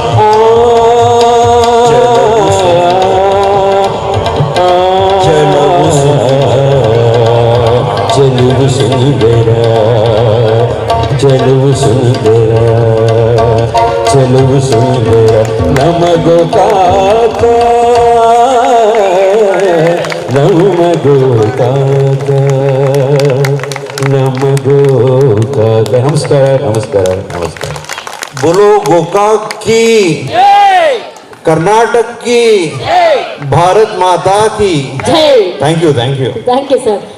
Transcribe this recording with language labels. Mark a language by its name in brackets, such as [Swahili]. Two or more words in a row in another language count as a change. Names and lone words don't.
[Kannada] ಚೆಲುವು ಸುಂದರ ಚೆಲುವು ಸುಂದರ ಚೆಲುವು ಸುಂದರ ನಮ ಗೋಕಾಕ ನಮ ಗೋಕಾಕ ನಮ ಗೋಕಾಕ ನಮಸ್ಕಾರ ನಮಸ್ಕಾರ ನಮಸ್ಕಾರ [Hindi] बोलो गोकाक की कर्नाटक की भारत माता की [Kannada] ಜೈ [English] thank you thank you sir